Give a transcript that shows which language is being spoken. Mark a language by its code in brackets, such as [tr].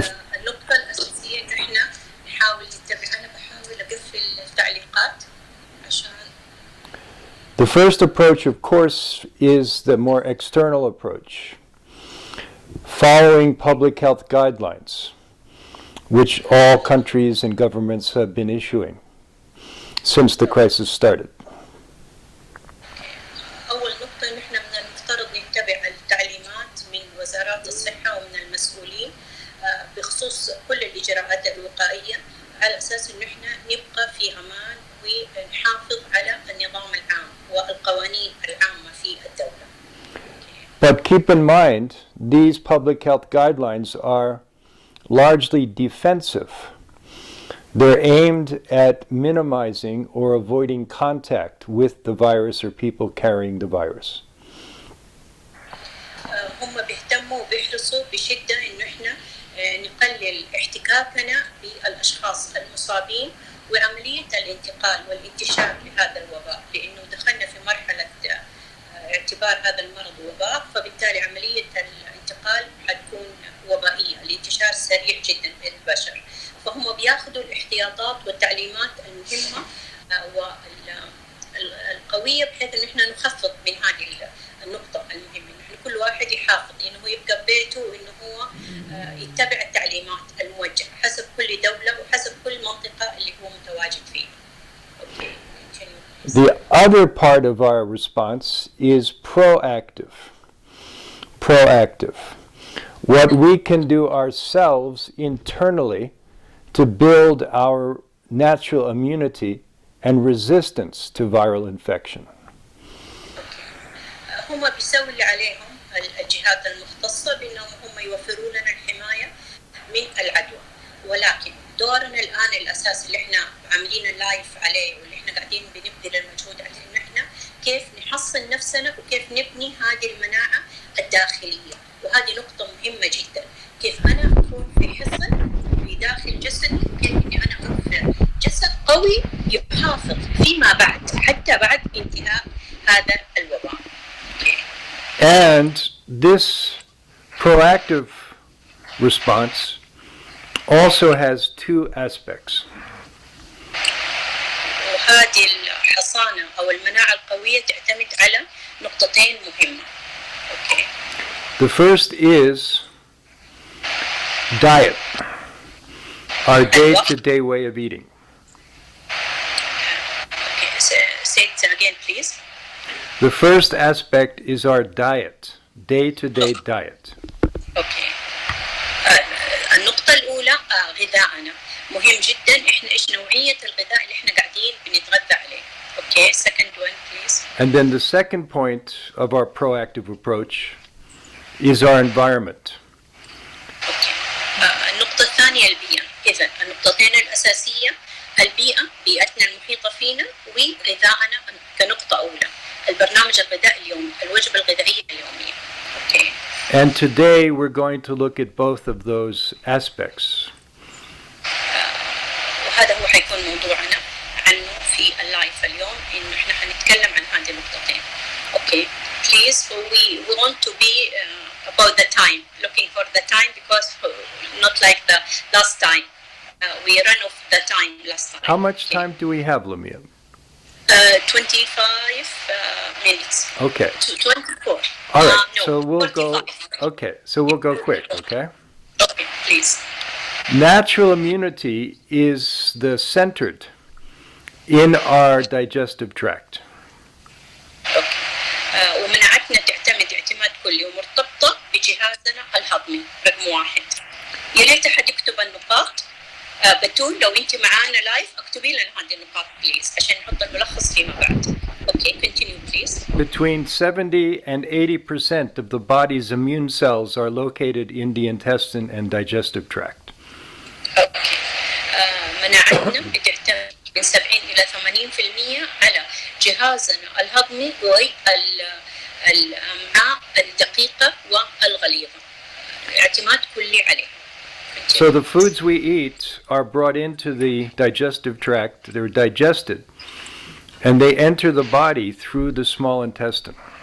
[ar] النقطة الأساسية إنه إحنا نحاول نتبع. أنا بحاول أقفل التعليقات عشان. [en] The first approach, of course, is the more external approach, following public health guidelines, which all countries and governments have been issuing since the crisis started. [ar] أول نقطة إن إحنا من المفترض نتبع التعليمات من وزارات الصحة ومن المسؤولين بخصوص كل الإجراءات الوقائية على أساس إن إحنا نبقى في أمان ونحافظ على النظام العام والقوانين العامة في الدولة. [en] But keep in mind, these public health guidelines are largely defensive. They're aimed at minimizing or avoiding contact with the virus or people carrying the virus. [ar] هم بيهتموا وبيحرصوا بشدة إنه إحنا نقلل احتكاكنا بالأشخاص المصابين وعملية الانتقال والانتشار لهذا الوباء، لأنه دخلنا في مرحلة اعتبار هذا المرض وباء، فبالتالي عملية الانتقال حتكون وبائية، الانتشار سريع جدا بين البشر، فهم بياخذوا الاحتياطات والتعليمات المهمة والقوية بحيث إن إحنا نخفض من هذه النقطة المهمة، إن كل واحد يحافظ إنه يبقى ببيته وإنه هو يتبع التعليمات الموجهة حسب كل دولة وحسب كل منطقة اللي هو متواجد فيها. [en] The other part of our response is proactive. Proactive. What we can do ourselves internally to build our natural immunity and resistance to viral infection. [ar] هم بيسووا اللي عليهم الجهات المختصة بأنهم هم يوفروا لنا الحماية من العدوى، ولكن دورنا الآن الأساس اللي احنا عاملين اللايف عليه واللي احنا قاعدين بنبذل المجهود عليه إن احنا كيف نحصن نفسنا وكيف نبني هذه المناعة الداخلية، وهذه نقطة مهمة جدا، كيف أنا أكون في حصن في داخل جسدي وكيف إني أنا أكون جسد قوي يحافظ فيما بعد حتى بعد انتهاء هذا الوباء. [en] And this proactive response also has two aspects. [ar] وهذه الحصانة أو المناعة القوية تعتمد على نقطتين مهمة. [en] Okay. The first is diet, our day-to-day way of eating. Okay. Say it again, please. The first aspect is our diet, day-to-day diet. Okay. [ar] النقطة الأولى غذاءنا مهم جدا، إحنا إيش نوعية الغذاء اللي إحنا قاعدين بنتغذى عليه. [en] Okay. Second one, please. And then the second point of our proactive approach is our environment. Okay. [ar] النقطة الثانية البيئة. إذا النقطتين الأساسية البيئة، بيئتنا المحيطة فينا، وغذاءنا كنقطة أولى. البرنامج الغذائي اليومي، الوجبة الغذائية اليومية. [en] Okay. And today we're going to look at both of those aspects. [ar] وهذا هو حيكون موضوعنا عنه في اللايف اليوم، إنه إحنا حنتكلم عن هذه النقطتين. [en] Okay. Please, we want to be about the time, looking for the time because not like the last time. We ran off the time last time. How much time do we have, Lamia? 25 minutes. Okay. 24. All right. No, So we'll 45. go. Okay. So we'll go quick. Okay. Okay, please. Natural immunity is the centered in our digestive tract. [ar] أوكي. ومناعتنا تعتمد اعتماد كلي ومرتبطة بجهازنا الهضمي رقم 1. يا ريت أحد يكتب النقاط. بتول لو أنت معانا لايف اكتبي لنا هذه النقاط بليز عشان نحط الملخص فيما بعد. [en] Okay, continue please. Between 70 and 80% of the body's immune cells are located in the intestine and digestive tract. Okay. [ar] مناعتنا بتعتمد من 70 إلى 80% على جهازنا الهضمي والأمعاء الدقيقة والغليظة. اعتماد كلي عليه. [en] So the foods we eat are brought into the digestive tract, they're digested, and they enter the body through the small intestine.